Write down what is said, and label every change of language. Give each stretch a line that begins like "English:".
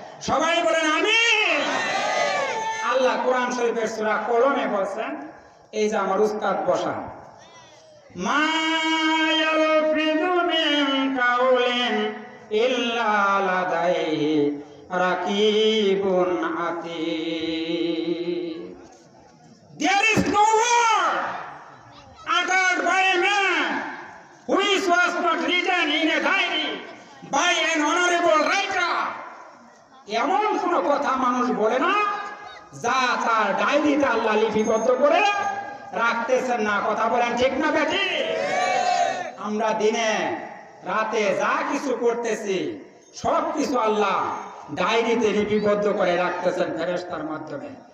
Bangla: সবাই বলেন আমিন। আল্লাহ কোরআন শরীফের সূরা কলমে বলছেন, এই যে আমার উস্তাদ বসা,
Arabic: মা ইয়ালফিযু মিন কাউলিন ইল্লা লাদাইহি রাকিবুন আতীদ।
English: There is no word uttered by a man which was not written in a diary by an honorable writer.
Bangla: এমন কোন কথা মানুষ বলে না যা তার ডায়েরিতে আল্লাহ লিপিবদ্ধ করে রাখতেছেন না। কথা বলেন ঠিক না বেঠি? আমরা দিনে রাতে যা কিছু করতেছি সব কিছু আল্লাহ ডায়েরিতে লিপিবদ্ধ করে রাখতেছেন ফেরেশতার মাধ্যমে।